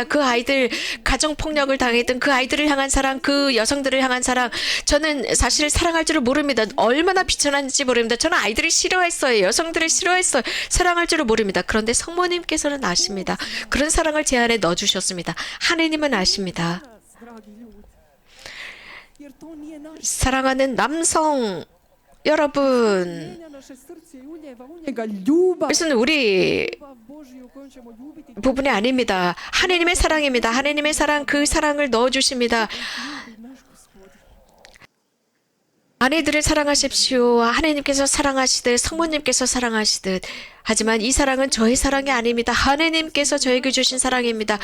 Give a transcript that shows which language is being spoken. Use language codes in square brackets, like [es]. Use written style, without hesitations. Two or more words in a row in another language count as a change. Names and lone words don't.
[ko] 그 아이들, 가정폭력을 당했던 그 아이들을 향한 사랑, 그 여성들을 향한 사랑. 저는 사실 사랑할 줄을 모릅니다. 얼마나 비천한지 모릅니다. 저는 아이들을 싫어했어요. 여성들을 싫어했어요. 사랑할 줄을 모릅니다. 그런데 성모님께서는 아십니다. 그런 사랑을 제 안에 넣어주셨습니다. 하느님은 아십니다. [hr] Dragi ljudi. Jer to nije naš. [ko] 사랑하는 남성 여러분, [hr] Mijenja naše srce i uljeva u njega ljubav. [ko] 그것은 우리 [hr] Ljubav Božiju kojom ćemo ljubiti [ko] 부분이 아닙니다. 하느님의 사랑입니다. 하느님의 사랑, 그 사랑을 넣어주십니다. [hr] naš Gospodin. [ko] 아내들을 사랑하십시오. 하나님께서 사랑하시듯 성모님께서 사랑하시듯. 하지만 이 사랑은 저의 사랑이 아닙니다. 하나님께서 저에게 주신 사랑입니다.